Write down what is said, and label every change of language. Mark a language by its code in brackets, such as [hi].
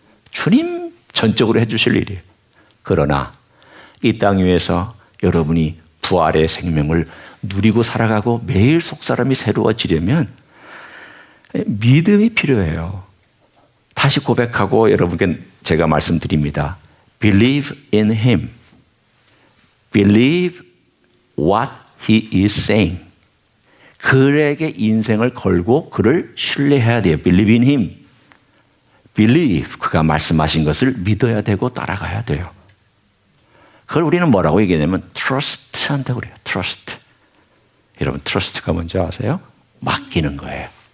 [ko] 주님 전적으로 해주실 일이에요. 그러나 이 땅 위에서 여러분이 부활의 생명을 누리고 살아가고 매일 속사람이 새로워지려면 믿음이 필요해요. 다시 고백하고 여러분께 제가 말씀드립니다. [en] Believe in Him. Believe what He is saying. [ko] 그에게 인생을 걸고 그를 신뢰해야 돼요. [en] Believe in Him. Believe, [ko] 그가 말씀하신 것을 믿어야 되고 따라가야 돼요. 그걸 우리는 뭐라고 얘기하냐면 trust 한다고 그래요. [en] trust. [ko] 여러분 trust가 뭔지 아세요? 맡기는 거예요.